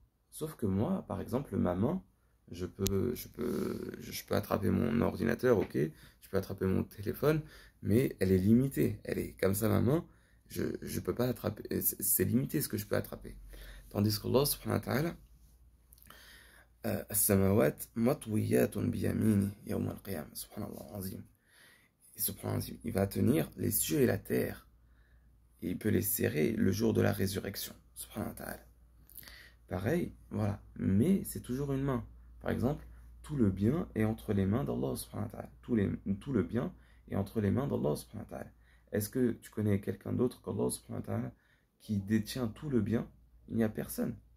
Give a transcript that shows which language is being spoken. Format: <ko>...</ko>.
<fr>Sauf que moi, par exemple, ma main, je peux attraper mon ordinateur, ok, je peux attraper mon téléphone, mais elle est limitée. Elle est comme ça, ma main, je peux pas attraper. C'est limité ce que je peux attraper. Tandis que</fr> <ar>Allah subhanahu wa ta'ala, السماوات مطويات بيمينه يوم القيامة سبحان الله العظيم.</ar> <fr>Et subhanallah, il va tenir les cieux et la terre. Et il peut les serrer le jour de la résurrection. Subhanahu wa ta'ala. Pareil, voilà. Mais c'est toujours une main. Par exemple, tout le bien est entre les mains d'Allah subhanahu wa ta'ala. Tout le bien est entre les mains d'Allah subhanahu wa ta'ala. Est-ce que tu connais quelqu'un d'autre qu'Allah subhanahu wa ta'ala qui détient tout le bien? Il n'y a personne.</fr>